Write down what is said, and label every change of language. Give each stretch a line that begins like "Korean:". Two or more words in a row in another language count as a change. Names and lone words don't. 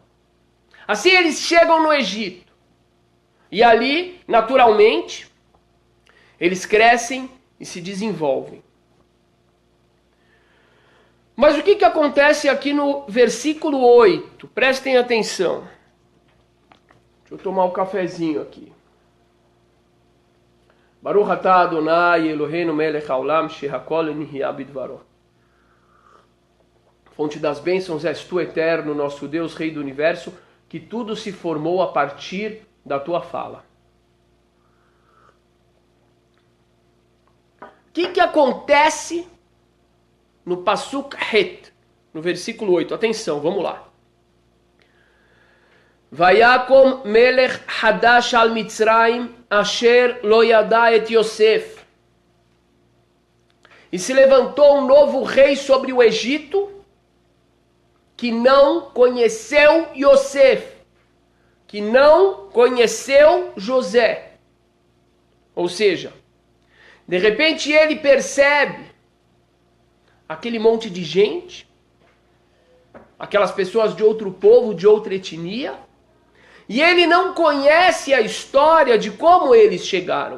Portuguese: Assim eles chegam no Egito. E ali, naturalmente, eles crescem e se desenvolvem. Mas o que acontece aqui no versículo 8? Prestem atenção. Deixa eu tomar um cafezinho aqui.
Hebrew: ברוך אתה אדוני אלוהינו מלך העולם שהכל נהיה בדברו.
Portuguese: Fonte das bênçãos és tu, eterno, nosso Deus, Rei do Universo, que tudo se formou a partir da tua fala. O que acontece no
Hebrew: פסוק חית,
Portuguese: no versículo 8? Atenção, vamos lá.
Hebrew: ויקם מלך חדש על מצרים אשר לא ידע את יוסף.
Portuguese: E se levantou um novo rei sobre o Egito que não conheceu Yosef, que não conheceu José. Ou seja, de repente ele percebe aquele monte de gente, aquelas pessoas de outro povo, de outra etnia, e ele não conhece a história de como eles chegaram.